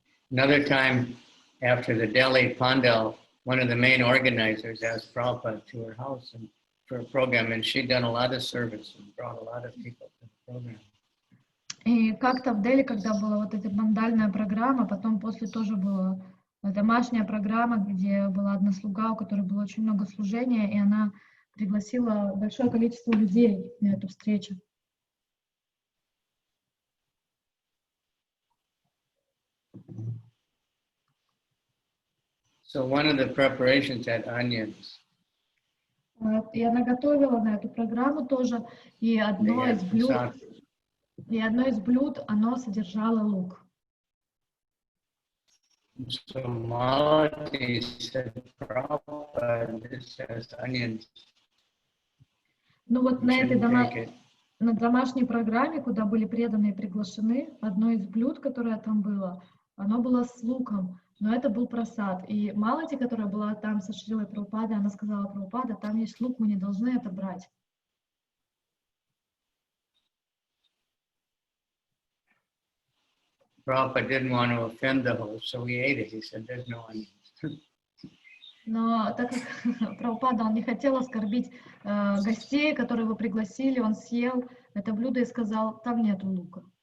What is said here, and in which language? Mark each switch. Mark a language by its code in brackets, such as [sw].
[en] Another time, after the Delhi Pandal, one of the main organizers asked Prabhupada to her house and for a program, and she'd done a lot of service and brought a lot of people to the program. [ru] И как-то в Дели, когда была вот эта бандальная программа, потом после тоже была домашняя программа, где была одна слуга, у которой было очень много служения, и она пригласила большое количество людей на эту встречу. [en] So one of the preparations had onions. [ru] И она готовила на эту программу тоже, и одно из блюд, оно содержало лук. [en] So Malati said, Prabhupada, this has onions. [ru] Ну вот на этой на домашней программе, куда были преданные приглашены, одно из блюд, которое там было, оно было с луком, но это был прасад. И Малати, которая была там со Шрилой Прабхупадой, она сказала: Прабхупада, там есть лук, мы не должны это брать. [en] Prabhupada didn't want to offend the host, so he ate it. He said, there's no onions. [ru] Но так как Прабхупада, он не хотел оскорбить гостей, которые его пригласили, он съел это блюдо и сказал: там нету лука.